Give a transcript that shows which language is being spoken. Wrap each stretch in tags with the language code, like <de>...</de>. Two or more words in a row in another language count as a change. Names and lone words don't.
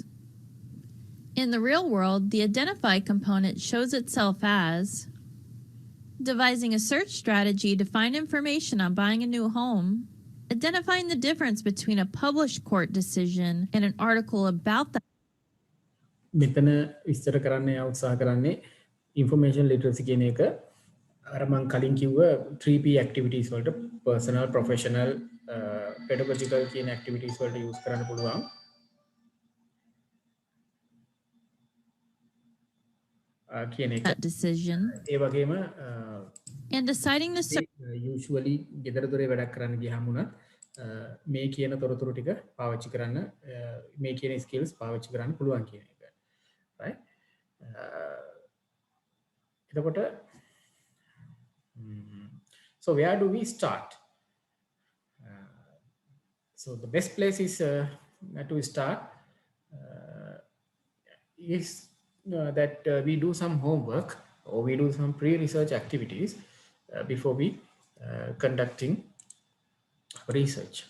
<en>In the real world, the identify component shows itself as devising a search strategy to find information on buying a new home, identifying the difference between a published court decision and an article about that.</en> <si>මෙතන විස්තර කරන්න උත්සාහ කරන්නේ</si> <en>information literacy</en> <si>කියන එක අර මම කලින් කිව්ව</si> <en>3P activities</en> <si>වලට</si> <en>personal professional pedagogical</en> <si>කියන activities වලට use කරන්න පුළුවන්. කියන එක</si> <en>that decision</en> <si>ඒ වගේම</si> <en>and deciding the</en> <si>usually ගෙදර දොරේ වැඩක් කරන්න ගියාම උනත් මේ කියන තොරතුරු ටික පාවිච්චි කරන්න මේ කියන skills පාවිච්චි කරන්න පුළුවන් කියන එක.</si> <en>Right? So where do we start? So the best place is to start is that we do some homework or we do some pre-research activities before we conducting research.</en>